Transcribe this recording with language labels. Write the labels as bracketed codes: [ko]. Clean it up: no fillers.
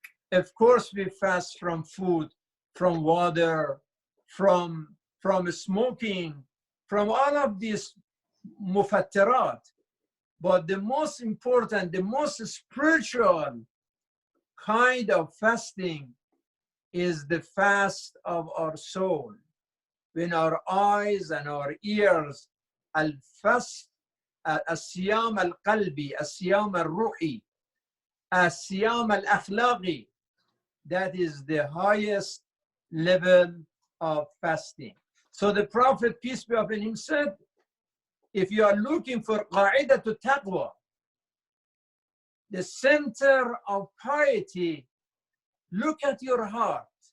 [en] Of course, we fast from food, from water, from smoking, from all of these mufattirat. But the most important, the most spiritual kind of fasting is the fast of our soul. When our eyes and our ears, al-fast [ar] الصيام القلبي, الصيام الروحي, الصيام الأخلاقي. [en] That is the highest level of fasting. So the Prophet, peace be upon him, said, if you are looking for qa'idah to taqwa, the center of piety, look at your heart.